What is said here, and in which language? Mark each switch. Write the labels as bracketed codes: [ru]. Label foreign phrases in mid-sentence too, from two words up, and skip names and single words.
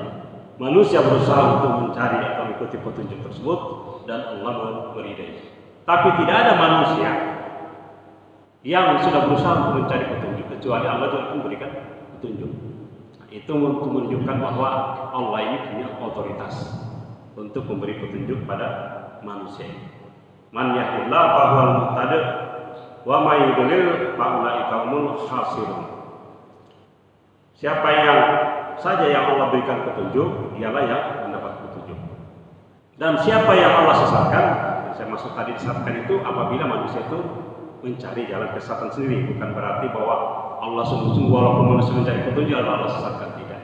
[id] Manusia berusaha untuk mencari atau mengikuti petunjuk tersebut dan Allah meridainya. Tapi tidak ada manusia yang sudah berusaha untuk mencari petunjuk, kecuali Allah juga akan memberikan petunjuk. Nah, itu untuk menunjukkan bahwa Allah ini punya otoritas untuk memberi petunjuk pada manusia. [ar] من يهد الله فهو المهتدي ومن يضلل فأولئك هم الخاسرون. [id] Siapa yang saja yang Allah berikan petunjuk, dialah yang mendapat petunjuk. Dan siapa yang Allah sesatkan, saya maksud tadi disesatkan itu apabila manusia itu mencari jalan kesesatan sendiri, bukan berarti bahwa Allah sungguh-sungguh walaupun manusia mencari petunjuk Allah sesatkan, tidak.